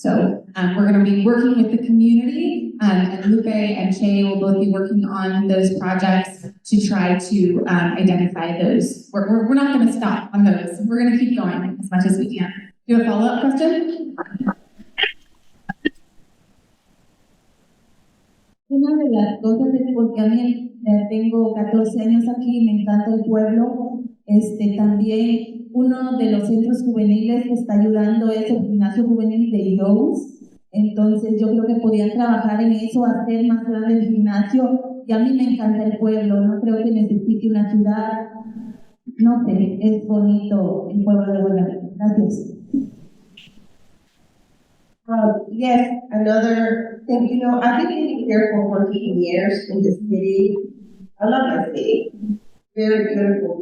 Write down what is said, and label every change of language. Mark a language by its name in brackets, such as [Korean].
[English] So we're going to be working with the community, and Lupe and Shay will both be working on those projects to try to identify those. We're not going to stop on those. We're going to keep going as much as we can. Do you have a follow-up question? [Spanish] Una de las cosas es porque a mí tengo 14 años aquí, me encanta el pueblo. También uno de los centros juveniles que está ayudando es el gimnasio juvenil de Youth. Entonces yo creo que podían trabajar en eso, hacer más grande el gimnasio. Y a mí me encanta el pueblo, no creo que necesite una ciudad. No sé, es bonito el pueblo de Guadalupe. Gracias. [English] Yes, another thing, I've been living here for 14 years in the city. I love my city. Very beautiful.